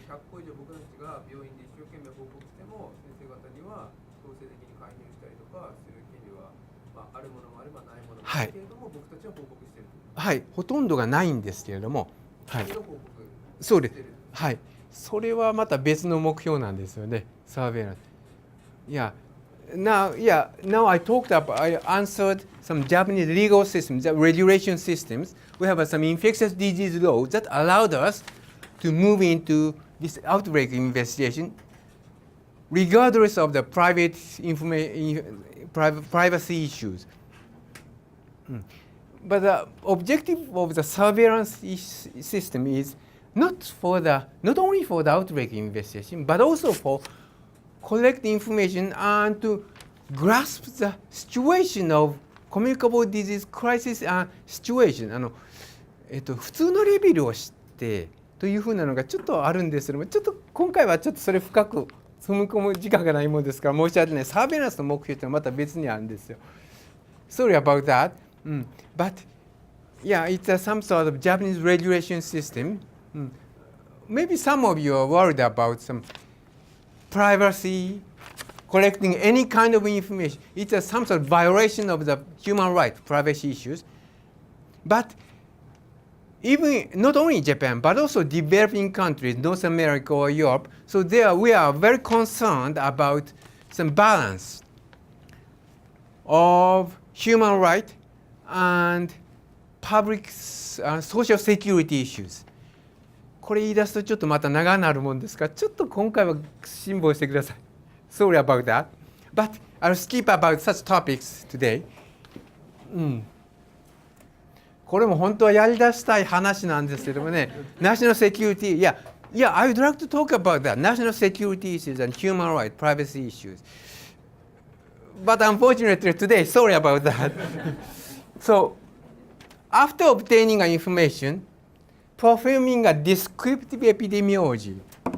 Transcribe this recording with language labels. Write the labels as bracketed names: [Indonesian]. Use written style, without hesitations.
[Japanese] 100個以上僕たちが病院で一生懸命報告しても、先生方には強制的に介入したりとかする権利は、あるものもあればないものもあるけれども、僕たちは報告している。はい、ほとんどがないんですけれども、はい、報告そうです。はい、それはまた別の目標なんですよね。サーベイランス。 [English] Now I answered some Japanese legal systems, the regulation systems. We have some infectious disease laws that allowed us to move into this outbreak investigation, regardless of the privacy issues. But the objective of the surveillance system is not only for the outbreak investigation, but also for collect information and to grasp the situation of communicable disease crisis and situation。 [Japanese] 普通のレベルを知ってというふうなのがちょっとあるんですけども、ちょっと今回はちょっとそれ深く踏み込む時間がないものですから申し訳ない。サーベイランスの目標ってまた別にあるんですよ。 [English] Sorry about that. But yeah, it's some sort of Japanese regulation system. Maybe some of you are worried about some privacy, collecting any kind of information. It's some sort of violation of the human rights, privacy issues. But even not only Japan, but also developing countries, North America or Europe, so there we are very concerned about some balance of human rights and public social security issues. [Japanese] これ言い出すとちょっとまた長なるもんですから、ちょっと今回は辛抱してください。 [English] Sorry about that. But I'll skip about such topics today. [Japanese] これも本当はやり出したい話なんですけどもね、 [English] National Security, I would like to talk about that. National security issues and human rights, privacy issues. But unfortunately today, sorry about that. So, after obtaining information, performing a descriptive epidemiology